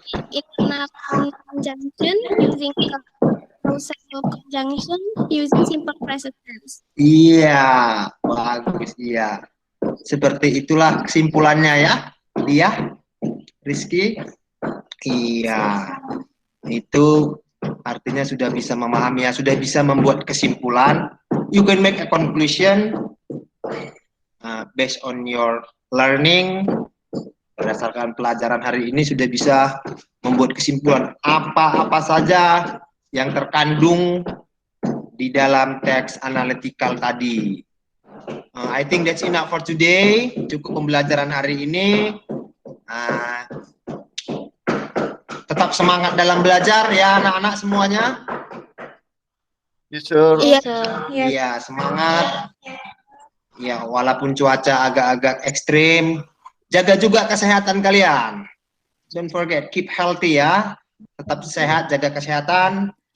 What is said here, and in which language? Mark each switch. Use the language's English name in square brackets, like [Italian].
[English] Internal conjunction using causal conjunction using simple present tense. [Indonesian] Iya, bagus, iya. Seperti itulah kesimpulannya ya, Dia, Rizky. Iya, itu artinya sudah bisa memahami ya, sudah bisa membuat kesimpulan. [English] You can make a conclusion based on your learning. [Indonesian] Berdasarkan pelajaran hari ini sudah bisa membuat kesimpulan apa-apa saja yang terkandung di dalam teks analytical tadi. [English] I think that's enough for today. [Indonesian] Cukup pembelajaran hari ini. Tetap semangat dalam belajar ya anak-anak semuanya. [English] Yes, sir. [Indonesian] Iya, semangat. Ya, walaupun cuaca agak-agak ekstrim, Jaga juga kesehatan kalian. [English] Don't forget, keep healthy ya. [Indonesian] Tetap sehat, jaga kesehatan.